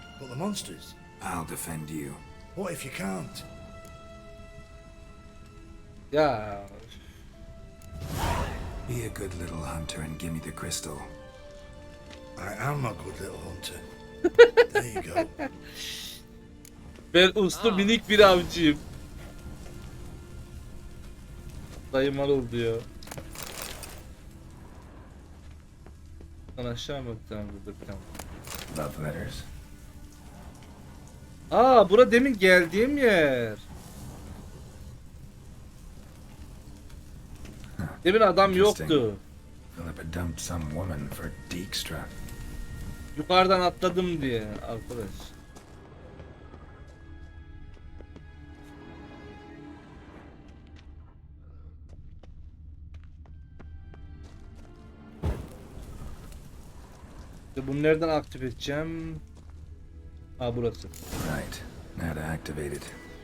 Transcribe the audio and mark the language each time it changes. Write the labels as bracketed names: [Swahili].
[English] But the monsters? I'll defend you. What if you can't? Ya Be a good little hunter and give me the crystal. I am a good little hunter. There you go. [Turkish] ben uslu minik bir avcıyım. Dayım Anıl diyor. Lan aşağı mı bir tane burada bir tane? [English] Love letters. [Turkish] Aa, bura demin geldiğim yer. Demin adam yoktu. [English] Philippa dumped some woman for Dijkstra. [Turkish] Yukarıdan atladım diye arkadaş. Bunu nereden aktif edeceğim? Aa, burası. [English] Right, now to activate it.